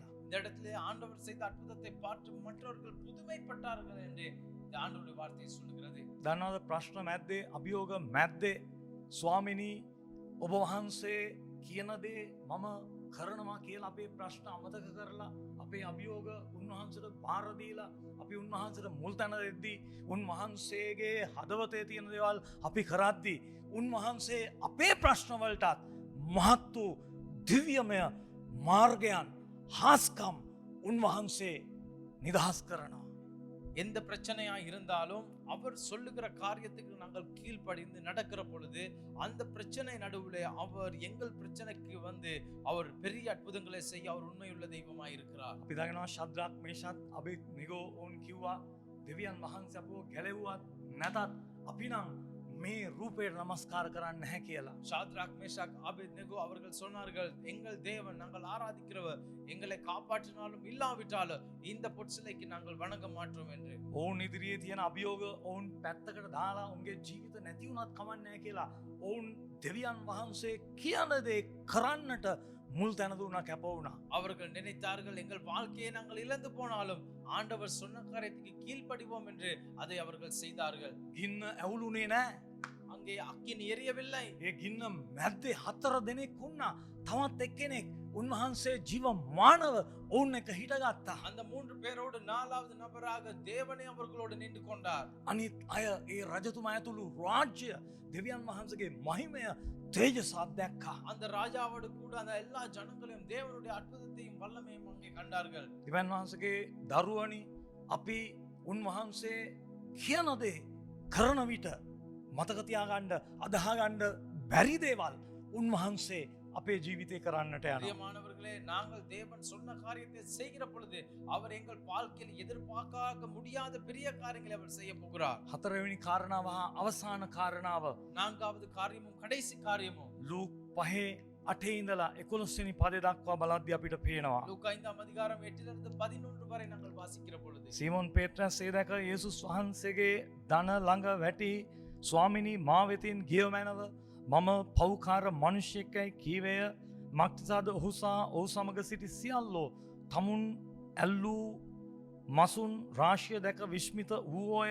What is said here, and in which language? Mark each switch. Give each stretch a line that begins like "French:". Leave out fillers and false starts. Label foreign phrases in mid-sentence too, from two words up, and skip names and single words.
Tamil: இந்த இடத்திலே ஆண்டவர் செய்த அற்புதத்தை பார்த்து மற்றவர்கள் புதுமைப்பட்டார்கள் என்று இந்த ஆண்டவருடைய வார்த்தை சொல்லுகிறது.
Sinhala: දන්නවද ප්‍රශ්න මැද්දේ අභියෝග මැද්දේ ස්වාමිනී ඔබ වහන්සේ කියන දේ මම කරනවා කියලා අපේ ප්‍රශ්න අමතක කරලා අපේ අභියෝග උන්වහන්සේට බාර දීලා අපි උන්වහන්සේට මුල් තැන දෙද්දී උන්වහන්සේගේ හදවතේ තියෙන දේවල් අපි කරද්දී උන්වහන්සේ අපේ ප්‍රශ්න වලටත් මහත් වූ දිව්‍යමය මාර්ගයන් හාස්කම් උන්වහන්සේ නිදහස් කරනවා.
Tamil: எந்த பிரச்சனையா இருந்தாலும் அவர் சொல்லுகிற காரியத்துக்கு நாங்கள் கீழ்ப்படிந்து நடக்கிற பொழுது அந்த பிரச்சனை நடுவில் அவர் எங்கள் பிரச்சனைக்கு வந்து அவர் பெரிய அற்புதங்களை செய்ய அவர் உண்மையுள்ள தெய்வமாய் இருக்கிறார்.
Sinhala: අපි දකිනවා ශද්‍රාක් මේෂාත් අබේද්නෙගෝ ඔවුන් කිව්වා දෙවියන් වහන්සේ අපව ගැලෙව්වත් නැතත් අපි නම් මේ රූපයට නමස්කාර කරන්නේ නැහැ කියලා.
Tamil: ஷாத்ராக் மேஷாக் ஆபேத்நேகோ அவர்கள் சொன்னார்கள், எங்கள் தேவன் நாங்கள் ஆராதிக்கிறவர் எங்களை காப்பாற்றினாலும் இல்லாவிட்டாலும் இந்த பொற்சிலைக்கு நாங்கள் வணங்க மாட்டோம் என்று.
Sinhala: ඔවුන් ඉදිරියේ තියෙන අභියෝග ඔවුන් පැත්තකට දාලා උන්ගේ ජීවිත නැති වුණත් කමන්නේ නැහැ කියලා ඔවුන් දෙවියන් වහන්සේ කියන දේ කරන්නට මුල් තැන දුන්නා කැප වුණා.
Tamil: அவர்கள் நினைத்தார்கள் எங்கள் வாழ்க்கையை நாங்கள் இழந்து போனாலும் ஆண்டவர் சொன்ன காரியத்துக்கு கீழ்ப்படிவோம் என்று அதை அவர்கள் செய்தார்கள்.
Sinhala: ගින්න ඇවුලුනේ නැහැ.
Tamil: அங்கே அக்கினி எரியவில்லை.
Sinhala: ඒ ගින්න මැද්දේ 4 දෙනෙක් වුණා. තවත් එක්කෙනෙක් උන්වහන්සේ ජීවමානව ඔවුන් එක හිටගත්තා.
Tamil: அந்த 3 பேரோடு 4வது நபராக தேவனே அவர்களோடு நின்று கொண்டார்.
Sinhala: අනිත් අය ඒ රජතුමා ඇතුළු රාජ්‍ය දෙවියන් වහන්සේගේ මහිමය තේජසත් දැක්කා.
Tamil: அந்த ராஜாவோடு கூட அந்த எல்லா ஜனங்களையும் தேவனுடைய அற்புதத்தையும் வல்லமையும் அங்கே கண்டார்கள்.
Sinhala: දෙවියන් වහන්සේගේ දරුවනි අපි උන්වහන්සේ කියන දේ කරන විට මතක තියාගන්න අදහගන්න බැරි දේවල් උන්වහන්සේ අපේ ජීවිතේ කරන්නට යනවා.
Tamil: பிரியமானவர்களே, நாங்கள் தேவன் சொன்ன காரியத்தை செய்கிற பொழுது அவர் எங்கள் வாழ்க்கையில் எதிர்பார்க்க முடியாத பெரிய காரியங்களை அவர் செய்ய போகிறார்.
Sinhala: හතරවෙනි කාරණාව හා අවසාන කාරණාව
Tamil: 4வது காரியமும் கடைசி காரியமும்
Sinhala: ලූක් 5:8 ඉඳලා 11 වෙනි පදේ දක්වා බලද්දී අපිට පේනවා.
Tamil: லூக்கா 5ாம் அதிகாரம் 8லிருந்து 11 வரை நாங்கள் வாசிக்கிற பொழுது
Sinhala: සීමොන් පේත්‍රස් ඒ දැක යේසුස් වහන්සේගේ දන ළඟ වැටි ස්වාමිනී මා වෙතින් ගිය මැනව මම පව්කාර මිනිසෙක්යි කීවේය මක්තිසාද ඔහුසා ඔහු සමග සිටි සියල්ලෝ තමුන් ඇල්ලූ මසුන් රාශිය දැක විශ්මිත වූෝය.